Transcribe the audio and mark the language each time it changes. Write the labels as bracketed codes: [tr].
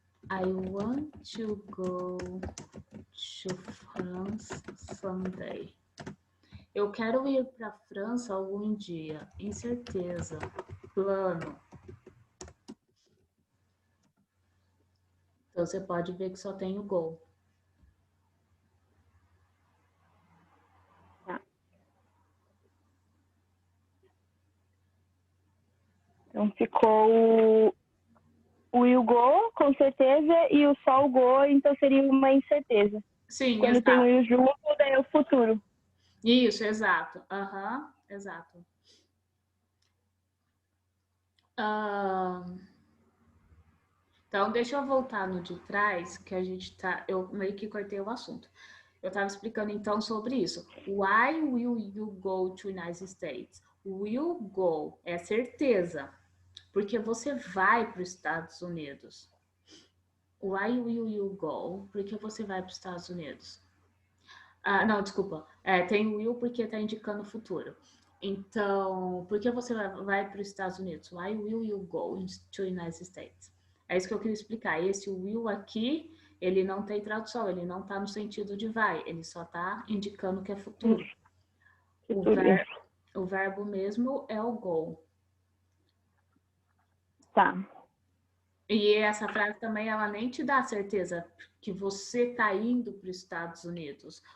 [en] I want to go to France someday. [pt] Eu quero ir para a França algum dia. Incerteza. Plano. Então você pode ver que só tem o go. Tá. Então ficou o will go, com certeza, e o só o go, então seria uma incerteza. Sim, Quando exato. tem o will junto, daí é o futuro. Isso, exato. Exato. Então, deixa eu voltar no de trás, que a gente tá. Eu meio que cortei o assunto. Eu estava explicando então sobre isso. [en] Why will you go to United States? [pt] Will go é certeza, porque você vai para os Estados Unidos. [en] Why will you go? [pt] Porque você vai para os Estados Unidos. Não, desculpa. Tem will porque está indicando o futuro. Então, por que você vai para os Estados Unidos? [en] Why will you go to United States? [pt] É isso que eu queria explicar. Esse will aqui, ele não tem tradução, ele não está no sentido de vai, ele só está indicando que é futuro. O verbo mesmo é o go. Tá. E essa frase também, ela nem te dá certeza que você está indo para os Estados Unidos.